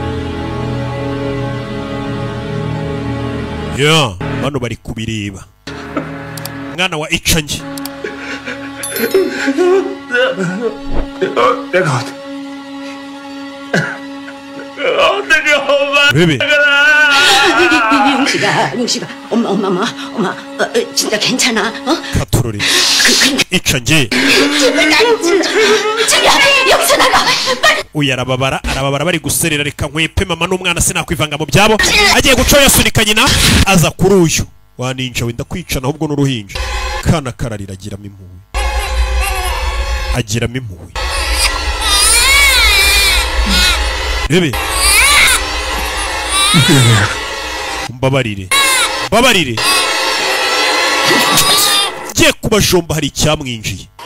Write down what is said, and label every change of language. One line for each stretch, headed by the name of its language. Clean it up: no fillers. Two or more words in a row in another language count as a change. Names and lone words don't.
Kinyarwanda: Yeah, bano bari kubireba. Mwana wa icange. Baby.
Korean: 영식아 엄마 진짜 괜찮아? 어? 카토로리 이찬지 여기서 나가 빨리.
Kinyarwanda: Uyu arababara bari guserera reka nkwepe mama n'umwana sinakwivanga mu byabo. Agiye gucoya sunika nyina aza kuri uyu waninja wenda kwicana ahubwo n'uruhinja. Kana kararira agiramo impuhwe. Bebe mbabarire giye kubajomba hari icyamwinjiye.